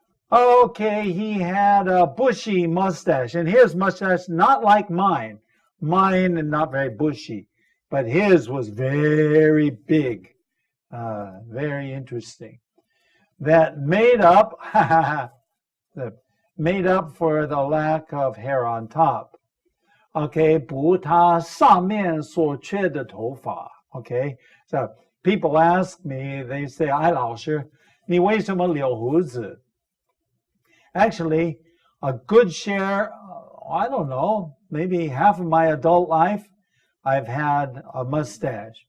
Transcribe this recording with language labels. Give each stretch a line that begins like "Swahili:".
English: Okay, he had a bushy mustache, and his mustache not like mine. Mine not very bushy, but his was very big, very interesting. That made up for the lack of hair on top.
Chinese: Okay, 补他上面所缺的头发.
English: Okay, so people ask me, they say,
Chinese: 哎，老师，你为什么留胡子?
English: Actually, a good share, I don't know, maybe half of my adult life, I've had a mustache.